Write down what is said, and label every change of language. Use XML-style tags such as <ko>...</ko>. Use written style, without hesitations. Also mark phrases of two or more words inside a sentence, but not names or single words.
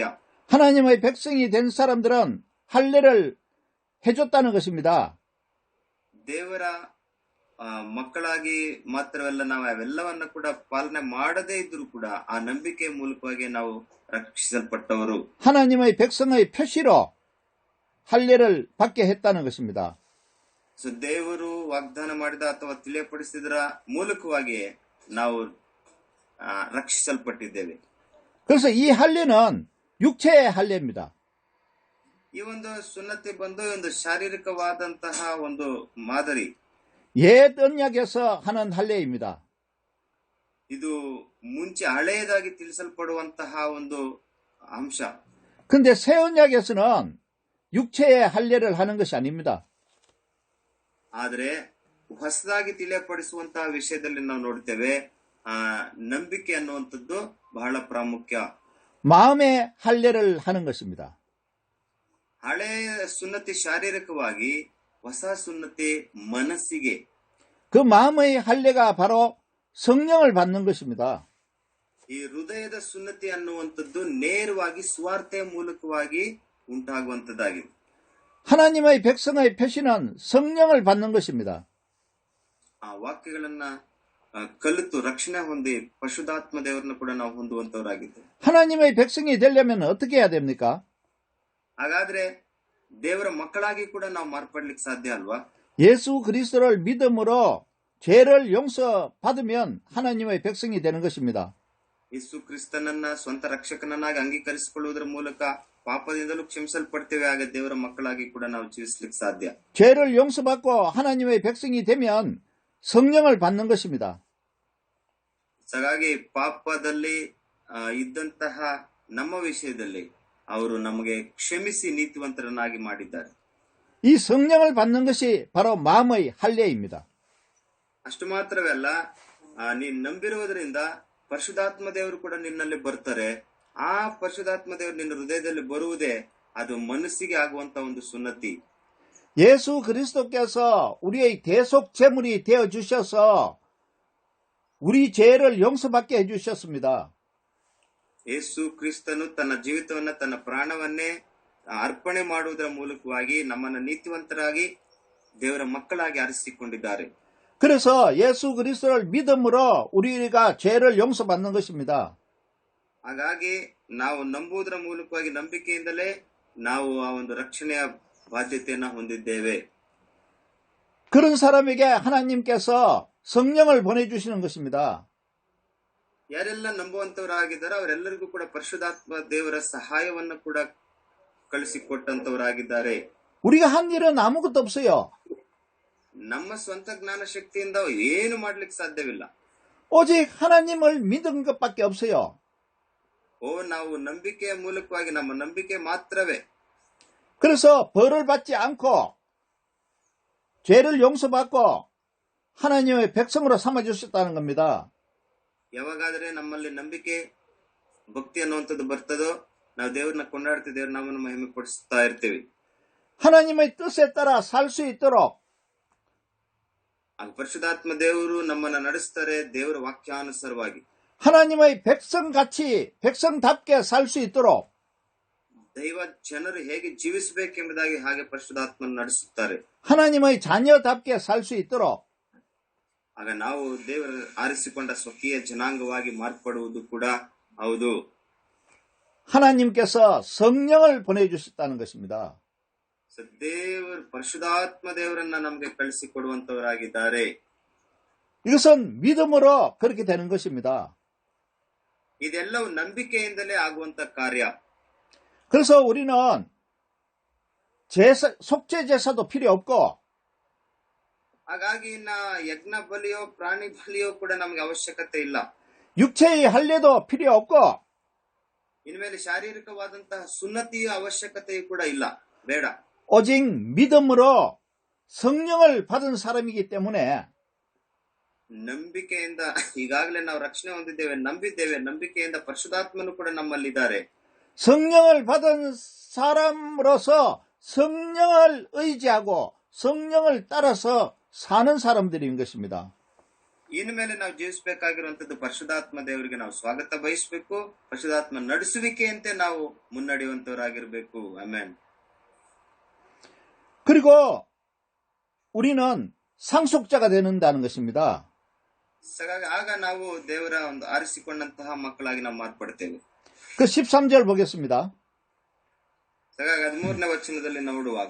<ko>하나님의 백성이 된 사람들은 할례를 해줬다는 것입니다.</ko> <kn>ದೇವರ ಮಕ್ಕಳಾಗಿ ಮಾತ್ರವಲ್ಲ, ನಾವು ಅವೆಲ್ಲವನ್ನ ಕೂಡ ಪಾಲನೆ ಮಾಡದೇ ಇದ್ರು ಕೂಡ ಆ ನಂಬಿಕೆ ಮೂಲಕವಾಗಿ ನಾವು ರಕ್ಷಿಸಲ್ಪಟ್ಟವರು.</kn> <ko>하나님의 백성의 표시로 할례를 받게 했다는 것입니다.</ko> <kn>ಸೊ ದೇವರು ವಾಗ್ದಾನ ಮಾಡಿದ ಅಥವಾ ತಿಳಿಯಪಡಿಸಿದ್ರ ಮೂಲಕವಾಗಿ ನಾವು ರಕ್ಷಿಸಲ್ಪಟ್ಟಿದ್ದೇವೆ.</kn> <ko>그래서 이 할례는 육체의 할례입니다.</ko> <kn>ಈ ಒಂದು ಸುನ್ನತಿ ಬಂದು ಒಂದು ಶಾರೀರಿಕವಾದಂತಹ ಒಂದು ಮಾದರಿ.</kn> <ko>옛 언약에서 하는 할례입니다.</ko> <kn>ಇದು ಮುಂಚೆ ಹಳೆಯದಾಗಿ ತಿಳಿಸಲ್ಪಡುವಂತಹ ಒಂದು ಅಂಶ.</kn> <ko>근데 새 언약에서는 육체의 할례를 하는 것이 아닙니다.</ko> <kn>ಆದರೆ ಹೊಸದಾಗಿ ತಿಳಿಯಪಡಿಸುವಂತಹ ವಿಷಯದಲ್ಲಿ ನಾವು ನೋಡ್ತೇವೆ, ನಂಬಿಕೆ ಅನ್ನುವಂಥದ್ದು ಬಹಳ ಪ್ರಾಮುಖ್ಯ.</kn> <ko>마음의 할례를 하는 것입니다.</ko> <kn>ಹಳೆಯ ಸುನ್ನತಿ ಶಾರೀರಿಕವಾಗಿ, ಹೊಸ ಸುನ್ನತಿ ಮನಸ್ಸಿಗೆ.</kn> <ko>그 마음의 할례가 바로 성령을 받는 것입니다.</ko> <kn>ಈ ಹೃದಯದ ಸುನ್ನತಿ ಅನ್ನುವಂಥದ್ದು ನೇರವಾಗಿ ಸ್ವಾರ್ಥೆಯ ಮೂಲಕವಾಗಿ ಉಂಟಾಗುವಂತದ್ದಾಗಿದೆ.</kn> <ko>하나님의 백성의 표시는 성령을 받는 것입니다.</ko> <kn>ಆ ವಾಕ್ಯಗಳನ್ನ ಕಲಿತು ರಕ್ಷಣೆ ಹೊಂದಿ ಪರಿಶುದ್ಧಾತ್ಮ ದೇವರನ್ನು ಕೂಡ ನಾವು ಹೊಂದುವಂತವರಾಗಿದ್ದೇವೆ.</kn> <ko>하나님의 백성이 되려면 어떻게 해야 됩니까?</ko> <kn>ಹಾಗಾದ್ರೆ ದೇವರ ಮಕ್ಕಳಾಗಿ ಕೂಡ ನಾವು ಮಾರ್ಪಡ್ಲಿಕ್ಕೆ ಸಾಧ್ಯ ಅಲ್ವಾ?</kn> <ko>예수 그리스도를 믿음으로 죄를 용서받으면 하나님의 백성이 되는 것입니다.</ko> <kn>ಯೇಸು ಕ್ರಿಸ್ತನನ್ನ ಸ್ವಂತ ರಕ್ಷಕನನ್ನಾಗಿ ಅಂಗೀಕರಿಸಿಕೊಳ್ಳುವುದರ ಮೂಲಕ ಪಾಪದಿಂದಲೂ ಕ್ಷಮಿಸಲ್ಪಡ್ತೇವೆ. ಆಗ ದೇವರ ಮಕ್ಕಳಾಗಿ ಕೂಡ ನಾವು ಜೀವಿಸಲಿಕ್ಕೆ ಸಾಧ್ಯ.</kn> <ko>죄를 용서받고 하나님의 백성이 되면 성령을 받는 것입니다.</ko> <kn>ಹಾಗಾಗಿ ಪಾಪದಲ್ಲಿ ಇದ್ದಂತಹ ನಮ್ಮ ವಿಷಯದಲ್ಲಿ ಅವರು ನಮಗೆ ಕ್ಷಮಿಸಿ ನೀತಿವಂತರನ್ನಾಗಿ ಮಾಡಿದ್ದಾರೆ.</kn> <ko>이 성령을 받는 것이 바로 마음의 할례입니다.</ko> <kn>ಅಷ್ಟು ಮಾತ್ರವೇ ಅಲ್ಲ, ನೀನ್ ನಂಬಿರುವುದರಿಂದ ಪರಿಶುದ್ಧಾತ್ಮ ದೇವರು ಕೂಡ ನಿನ್ನಲ್ಲಿ ಬರ್ತಾರೆ. ಆ ಪರಿಶುದ್ಧಾತ್ಮ ದೇವರು ನಿನ್ನ ಹೃದಯದಲ್ಲಿ ಬರುವುದೇ ಅದು ಮನಸ್ಸಿಗೆ ಆಗುವಂತ ಒಂದು ಸುನ್ನತಿ.</kn> <ko>예수 그리스도께서 우리의 대속 제물이 되어 주셔서 우리 죄를 용서받게 해 주셨습니다.</ko> <kn>ಯೇಸು ಕ್ರಿಸ್ತನು ತನ್ನ ಜೀವಿತವನ್ನ, ತನ್ನ ಪ್ರಾಣವನ್ನೇ ಅರ್ಪಣೆ ಮಾಡುವುದರ ಮೂಲಕವಾಗಿ ನಮ್ಮನ್ನ ನೀತಿವಂತರಾಗಿ ದೇವರ ಮಕ್ಕಳಾಗಿ ಆರಿಸಿಕೊಂಡಿದ್ದಾರೆ.</kn> <ko>그래서 예수 그리스도를 믿음으로 우리가 죄를 용서받는 것입니다.</ko> <kn>ಹಾಗಾಗಿ ನಾವು ನಂಬುವುದರ ಮೂಲಕವಾಗಿ, ನಂಬಿಕೆಯಿಂದಲೇ ನಾವು ಆ ಒಂದು ರಕ್ಷಣೆಯ ಬಾಧ್ಯತೆಯನ್ನ ಹೊಂದಿದ್ದೇವೆ.</kn> <ko>그런 사람에게 하나님께서 성령을 보내주시는 것입니다.</ko> <kn>ಯಾರೆಲ್ಲ ನಂಬುವಂತವರಾಗಿದ್ದಾರೋ ಅವರೆಲ್ಲರಿಗೂ ಕೂಡ ಪರಿಶುದ್ಧಾತ್ಮ ದೇವರ ಸಹಾಯವನ್ನು ಕೂಡ ಕಳಿಸಿಕೊಟ್ಟಂತವರಾಗಿದ್ದಾರೆ.</kn> <ko>우리가 한 일은 아무것도 없어요.</ko> <kn>ನಮ್ಮ ಸ್ವಂತ ಜ್ಞಾನ ಶಕ್ತಿಯಿಂದ ಏನು ಮಾಡ್ಲಿಕ್ಕೆ ಸಾಧ್ಯವಿಲ್ಲ.</kn> <ko>오직 하나님을 믿은 것밖에 없어요.</ko> <kn>ನಾವು ನಂಬಿಕೆಯ ಮೂಲಕವಾಗಿ, ನಮ್ಮ ನಂಬಿಕೆ ಮಾತ್ರವೇ.</kn> <ko>그래서 벌을 받지 않고 죄를 용서받고 하나님의 백성으로 삼아주셨다는 겁니다.</ko> <kn>ಯಾವಾಗಾದ್ರೆ ನಮ್ಮಲ್ಲಿ ನಂಬಿಕೆ, ಭಕ್ತಿ ಅನ್ನುವಂಥದ್ದು ಬರ್ತದೋ, ನಾವು ದೇವ್ರನ್ನ ಕೊಂಡಾಡ್ತೀವಿ, ದೇವ್ರ ನಾಮವನ್ನು ಮಹಿಮೆ ಪಡಿಸ್ತಾ ಇರ್ತೀವಿ.</kn> <ko>하나님의 뜻에 따라 살 수 있도록</ko> <kn>ಪರಿಶುದ್ಧಾತ್ಮ ದೇವರು ನಮ್ಮನ್ನ ನಡೆಸ್ತಾರೆ, ದೇವರ ವಾಕ್ಯಾನುಸಾರವಾಗಿ.</kn> <ko>하나님의 백성같이 백성답게 살 수 있도록</ko> <kn>ದೈವ ಜನರು ಹೇಗೆ ಜೀವಿಸಬೇಕೆಂಬುದಾಗಿ ಹಾಗೆ ಪರಿಶುದ್ಧಾತ್ಮನ ನಡೆಸುತ್ತಾರೆ.</kn> <ko>하나님의 자녀답게 살 수 있도록</ko> <kn>ಆಗ ನಾವು ದೇವರ ಆರಿಸಿಕೊಂಡ ಸ್ವಕೀಯ ಜನಾಂಗವಾಗಿ ಮಾರ್ಪಡುವುದು ಕೂಡ ಹೌದು.</kn> <ko>하나님께서 성령을 보내주셨다는 것입니다.</ko> <kn>ದೇವರು ಪರಿಶುದ್ಧಾತ್ಮ ದೇವರನ್ನ ನಮಗೆ ಕಳಿಸಿಕೊಡುವಂತವರಾಗಿದ್ದಾರೆ.</kn> <ko>이것은 믿음으로 그렇게 되는 것입니다.</ko> <kn>ಇದೆಲ್ಲವೂ ನಂಬಿಕೆಯಿಂದಲೇ ಆಗುವಂತ ಕಾರ್ಯ.</kn> <ko>그래서 우리는 속죄 제사도 필요 없고,</ko> <kn>ಹಾಗಾಗಿ ಯಜ್ಞ ಬಲಿಯೋ ಪ್ರಾಣಿ ಬಲಿಯೋ ಕೂಡ ನಮಗೆ ಅವಶ್ಯಕತೆ ಇಲ್ಲ.</kn> <ko>육체의 할례도 필요 없고,</ko> <kn>ಇನ್ಮೇಲೆ ಶಾರೀರಿಕವಾದಂತಹ ಸುನ್ನತಿಯ ಅವಶ್ಯಕತೆಯೂ ಕೂಡ ಇಲ್ಲ, ಬೇಡ.</kn> <ko>오직 믿음으로 성령을 받은 사람이기 때문에</ko> <kn>ನಂಬಿಕೆಯಿಂದ ಈಗಾಗಲೇ ನಾವು ರಕ್ಷಣೆ ಹೊಂದಿದ್ದೇವೆ, ನಂಬಿದ್ದೇವೆ. ನಂಬಿಕೆಯಿಂದ ಪರಿಶುದ್ಧಾತ್ಮನು ಕೂಡ ನಮ್ಮಲ್ಲಿದ್ದಾರೆ.</kn> <ko>성령을 받은 사람으로서 성령을 의지하고 성령을 따라서 사는 사람들인 것입니다.</ko> <kn>ಇನ್ಮೇಲೆ ನಾವು ಜೀವಿಸಬೇಕಾಗಿರುವಂತದ್ದು ಪರಿಶುದ್ಧಾತ್ಮ ದೇವರಿಗೆ ನಾವು ಸ್ವಾಗತ ಬಯಸಬೇಕು. ಪರಿಶುದ್ಧಾತ್ಮ ನಡೆಸುವಿಕೆಯಂತೆ ನಾವು ಮುನ್ನಡೆಯುವಂತವರಾಗಿರ್ಬೇಕು. ಆಮೆನ್.</kn> <ko>그리고 우리는 상속자가 되는다는 것입니다.</ko> <kn>ಹಾಗಾಗಿ ಆಗ ನಾವು ದೇವರ ಒಂದು ಆರಿಸಿಕೊಂಡಂತಹ ಮಕ್ಕಳಾಗಿ ನಾವು ಮಾರ್ಪಡ್ತೇವೆ.</kn> <ko>그 13절 보겠습니다.</ko> <kn>ಹಾಗಾಗಿ 13ನೇ ವಚನದಲ್ಲಿ ನೋಡುವಾಗ</kn>